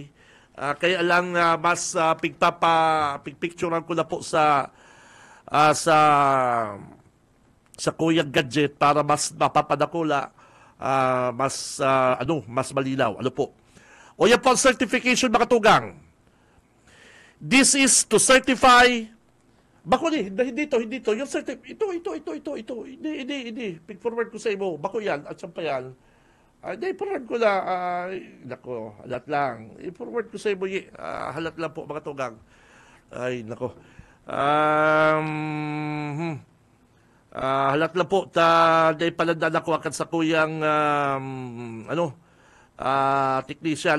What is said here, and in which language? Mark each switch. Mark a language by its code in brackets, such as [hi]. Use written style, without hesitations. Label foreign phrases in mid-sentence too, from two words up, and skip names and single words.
[bik] Kaya lang mas picturean ko na po sa Kuyang Gadget para mas mapapadakula, mas malinaw. [tl] Ano po? [bik] Uya po ang certification, mga tugang. [en] This is to certify. [bik] Bako hindi to. Yung ito. [tl] Hindi. [bik] Pig-forward ko sa imo. Bako yan. At saan pa yan? I-forward ko na. Nako, halat lang. I-forward ko sa imo. Halat lang po, mga tugang. Ay, nako. Halat lang po. Dahil palanda na ko akan sa kuyang, technician.